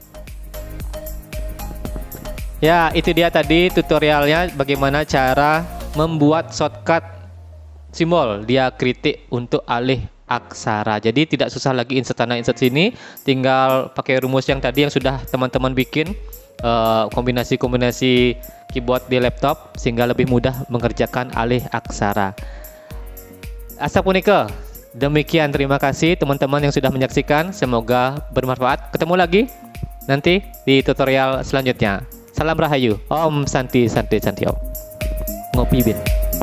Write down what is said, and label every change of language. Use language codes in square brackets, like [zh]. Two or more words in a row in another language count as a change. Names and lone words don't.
[id] Ya, itu dia tadi tutorialnya bagaimana cara membuat shortcut simbol diakritik untuk alih aksara. Jadi tidak susah lagi insert sana insert sini, tinggal pakai rumus yang tadi yang sudah teman-teman bikin, kombinasi-kombinasi keyboard di laptop sehingga lebih mudah mengerjakan alih aksara. [ban] Asa punika, [id] demikian, terima kasih teman-teman yang sudah menyaksikan, semoga bermanfaat. Ketemu lagi nanti di tutorial selanjutnya. Salam Rahayu, [sa] Om Santi Santi Santi Om. [id] Ngopi Bin.